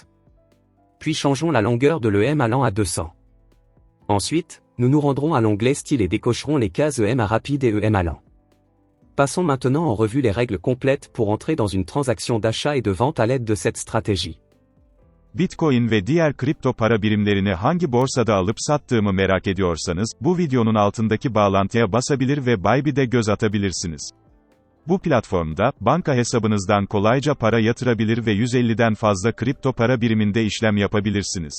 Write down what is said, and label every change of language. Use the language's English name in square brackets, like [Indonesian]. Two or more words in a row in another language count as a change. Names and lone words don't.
[French] Puis changeons la longueur de l'EMA lent à 200. Ensuite, nous nous rendrons à l'onglet Style et décocherons les cases EMA rapide et EMA lent. Passons maintenant en revue les règles complètes pour entrer dans une transaction d'achat et de vente à l'aide de cette stratégie. [Turkish] Bitcoin ve diğer kripto para birimlerini hangi borsada alıp sattığımı merak ediyorsanız, bu videonun altındaki bağlantıya basabilir ve Bybit'e göz atabilirsiniz. Bu platformda, banka hesabınızdan kolayca para yatırabilir ve 150'den fazla kripto para biriminde işlem yapabilirsiniz.